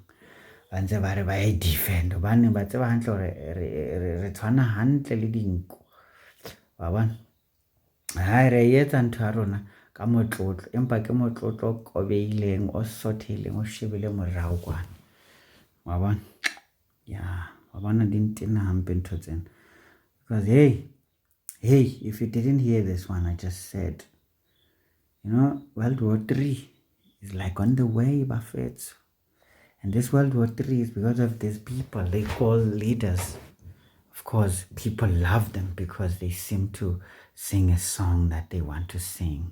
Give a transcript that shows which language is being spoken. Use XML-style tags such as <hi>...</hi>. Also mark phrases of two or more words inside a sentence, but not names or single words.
<st>Ba ntse ba re ba e defend, hobane ba tseba hantle hore re tshwana hantle le dinku. Wa bona? Re etsa ntho ya rona ka motlotlo, empa ke motlotlo o kobeileng, o sothileng, o shebile morao kwana. Wa bona? Wa bona di ntena hampe ntho tsena.</st> <en>Because hey, if you didn't hear this one I just said, you know, World War III is like on the way, Buffett. And this World War III is because of these people they call leaders. Of course, people love them because they seem to sing a song that they want to sing.</en>